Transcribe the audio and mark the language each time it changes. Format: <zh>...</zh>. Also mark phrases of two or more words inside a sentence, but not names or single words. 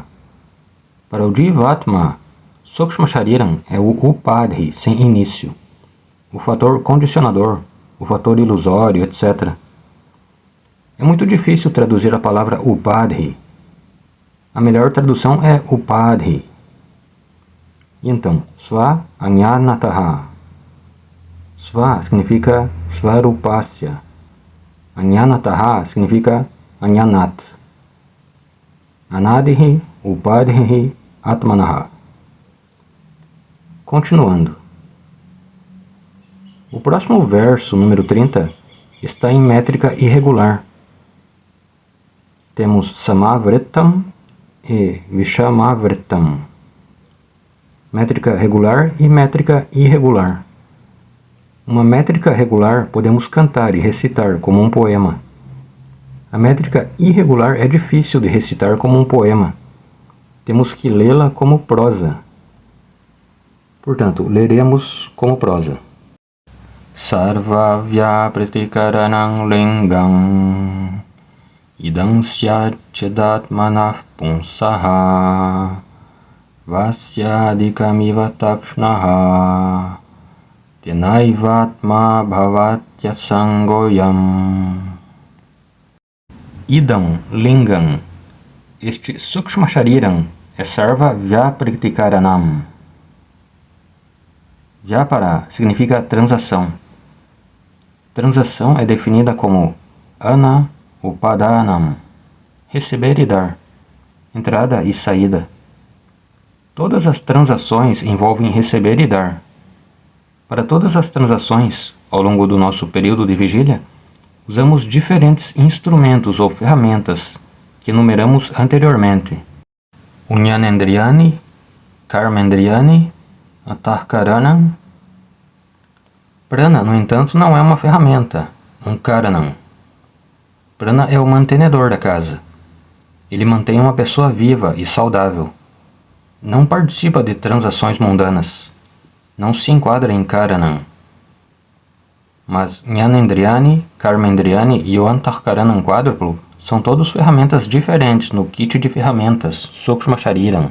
<pt>Para o Jivatma,</pt> <sa>Sukshma Shariram</sa> <pt>é o Upadhi sem início, o fator condicionador, o fator ilusório, etc. É muito difícil traduzir a palavra Upadhi. A melhor tradução é Upadhi. Então,</pt> <sa>Sva Ajnanataha. Sva significa Svarupasya. Ajnanataha significa Ajnanat. Anadihi Upadhihi Atmanaha.</sa> <pt>Continuando. O próximo verso, número 30, está em métrica irregular. Temos Samavritam e Vishamavritam. Métrica regular e métrica irregular. Uma métrica regular podemos cantar e recitar como um poema. A métrica irregular é difícil de recitar como um poema. Temos que lê-la como prosa. Portanto, leremos como prosa.</pt> <sa>Sarva Vyaprtikaranam Lingam Idam Syatchedatmanah Punsaha Vasyadikamiva Takshnaha Tenaivatma Bhavatyasangoyam. Idam Lingam.</sa> <pt>Este</pt> <sa>Sukshma Shariram</sa> <pt>é</pt> <sa>Sarva Vyaprtikaranam.</sa> <pt>Vyapara significa transação. Transação é definida como</pt> <sa>Ana Upadanam,</sa> <pt>receber e dar, entrada e saída. Todas as transações envolvem receber e dar. Para todas as transações, ao longo do nosso período de vigília, usamos diferentes instrumentos ou ferramentas que enumeramos anteriormente.</pt> <sa>Jnanendriyani, Karmendriyani, Antahkaranam. Prana,</sa> <pt>no entanto, não é uma ferramenta, um karanam. Prana é o mantenedor da casa. Ele mantém uma pessoa viva e saudável. Não participa de transações mundanas. Não se enquadra em karanam. Mas</pt> <sa>Jnanendriyani, Karmendriyani</sa> <pt>e o Antahkaranam quádruplo são todos ferramentas diferentes no kit de ferramentas</pt> <sa>Sukshma Shariram.</sa>